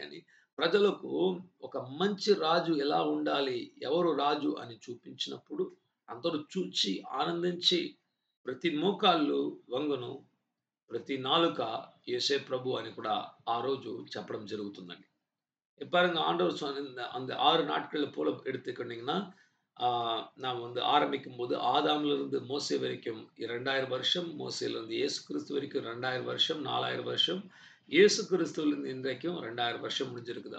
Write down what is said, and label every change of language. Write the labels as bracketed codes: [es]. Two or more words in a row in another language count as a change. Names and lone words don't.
[te] అని ప్రజలకు ఒక మంచి రాజు ఎలా ఉండాలి? ఎవరు రాజు అని చూపించినప్పుడు అందరూ చూచి ఆనందించి ప్రతి మోకాళ్ళు వంగును, ప్రతి నాలుక యేసే ప్రభు అని కూడా ఆ రోజు చెప్పడం జరుగుతుందండి. [ta] பாருங்க ஆண்டவர் சொன்ன அந்த 6 நாட்கள்ல போல எடுத்துக்கிட்டீங்கன்னா, நான் வந்து ஆரம்பிக்கும்போது ஆதாம்ல இருந்து மோசே வரைக்கும் 2000 வருஷம், மோசேலிருந்து இயேசு கிறிஸ்து வரைக்கும் 2000 வருஷம், 4000 வருஷம், இயேசு கிறிஸ்துவிலிருந்து இன்றைக்கும் 2000 வருஷம் முடிஞ்சிருக்குது.